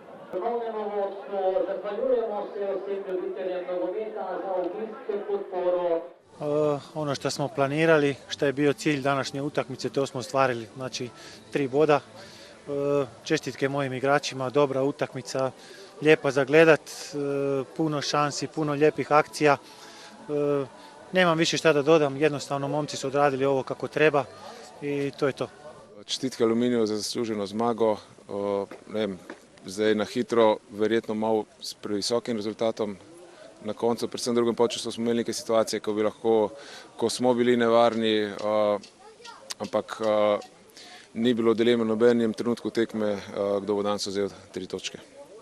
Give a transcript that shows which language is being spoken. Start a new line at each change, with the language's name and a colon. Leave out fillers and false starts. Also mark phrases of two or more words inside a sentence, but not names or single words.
Slovenian: Ponovnemu vodstvu zahvaljujemo se vsem ljubiteljem nogometa za obisk, podporo.
Croatian: Ono što smo planirali, što je bio cilj današnje utakmice, to smo ostvarili, znači 3 boda. Čestitke mojim igračima, dobra utakmica, lijepa za gledat, puno šansi, puno lijepih akcija. Nemam više šta da dodam, jednostavno momci su odradili ovo kako treba i to je to.
Slovenian: Čestitke Aluminiju za zasluženo zmago. Zdaj na hitro, verjetno malo s previsokim rezultatom. Na koncu, predvsem v drugem polčasu smo imeli neke situacije, ko smo bili nevarni, ampak ni bilo dileme v nobenem trenutku tekme, kdo bo danes vzel 3 točke.